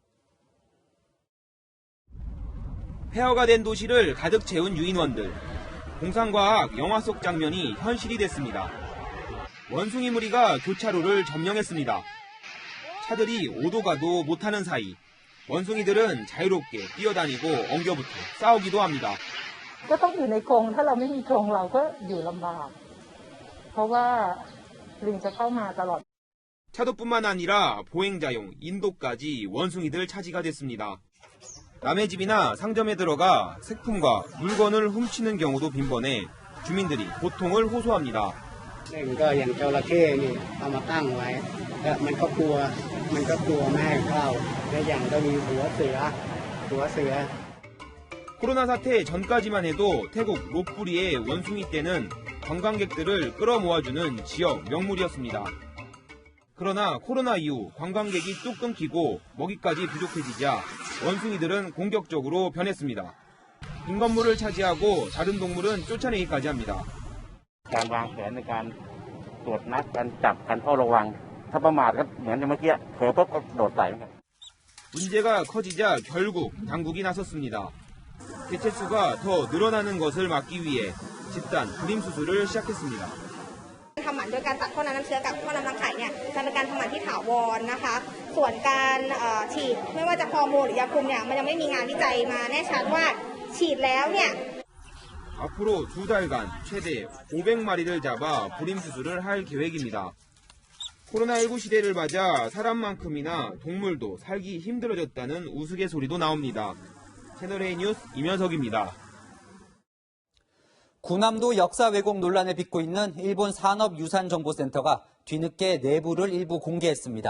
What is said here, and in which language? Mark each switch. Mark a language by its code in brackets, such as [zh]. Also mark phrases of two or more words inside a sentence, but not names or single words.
[ko] 폐허가 된 도시를 가득 채운 유인원들. 공상과학 영화 속 장면이 현실이 됐습니다. 원숭이 무리가 교차로를 점령했습니다. 차들이 오도 가도 못하는 사이 원숭이들은 자유롭게 뛰어다니고 엉겨붙어 싸우기도 합니다. [th] ก็ต้องอยู่ในกรงถ้าเราไม่มีกรงเราก็อยู่ลำบากเพราะว่าลิงจะเข้ามาตลอด [ko] 차도뿐만 아니라 보행자용 인도까지 원숭이들 차지가 됐습니다. 남의 집이나 상점에 들어가 식품과 물건을 훔치는 경우도 빈번해 주민들이 고통을 호소합니다. [th] ก็อย่างจระเข้นี่เอามาตั้งไว้แล้วมันก็กลัวแม่เข้าและอย่างก็มีหัวเสือ [ko] 코로나 사태 전까지만 해도 태국 롯부리의 원숭이 떼는 관광객들을 끌어모아주는 지역 명물이었습니다. 그러나 코로나 이후 관광객이 뚝 끊기고 먹이까지 부족해지자 원숭이들은 공격적으로 변했습니다. 빈 건물을 차지하고 다른 동물은 쫓아내기까지 합니다. [th] การวางแผนในการตรวจนัดการจับการเฝ้าระวังถ้าประมาทก็เหมือนเมื่อกี้เผลอปุ๊บก็โดดใส่ [ko] 문제가 커지자 결국 당국이 나섰습니다. 개체수가 더 늘어나는 것을 막기 위해 집단 불임 수술을 시작했습니다. [th] ทำหมันโดยการตัดท่อน้ำเชื้อกับท่อน้ำรังไข่เนี่ยจะเป็นการทำหมันที่ถาวรนะคะส่วนการฉีดไม่ว่าจะฮอร์โมนหรือยาคุมเนี่ยมันยังไม่มีงานวิจัยมาแน่ชัดว่าฉีดแล้วเนี่ย [ko] 앞으로 2달간 최대 500마리를 잡아 불임 수술을 할 계획입니다. 코로나19 시대를 맞아 사람만큼이나 동물도 살기 힘들어졌다는 우스갯소리도 나옵니다. 채널A 뉴스 이면석입니다. 구남도 역사 왜곡 논란에 빚고 있는 일본 산업유산정보센터가 뒤늦게 내부를 일부 공개했습니다.